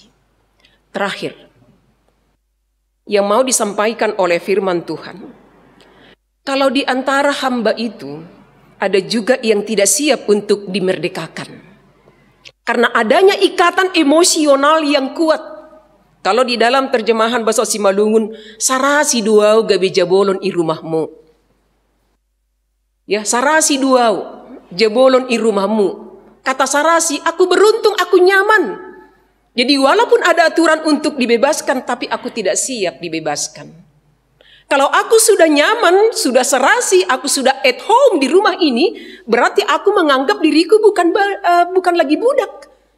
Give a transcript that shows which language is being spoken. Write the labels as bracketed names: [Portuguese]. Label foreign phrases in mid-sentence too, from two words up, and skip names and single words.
[Indonesian] Terakhir, yang mau disampaikan oleh firman Tuhan. Kalau di antara hamba itu, ada juga yang tidak siap untuk dimerdekakan. Karena adanya ikatan emosional yang kuat. Kalau di dalam terjemahan bahasa Simalungun, [Batak Simalungun] sarasi duau gabe jabolon i rumahmu. Ya, sarasi duau jabolon i rumahmu. [Indonesian] Kata sarasi, aku beruntung, aku nyaman. Jadi walaupun ada aturan untuk dibebaskan, tapi aku tidak siap dibebaskan. Kalau aku sudah nyaman, sudah serasi, aku sudah [English] at home [Indonesian] di rumah ini, berarti aku menganggap diriku bukan lagi budak.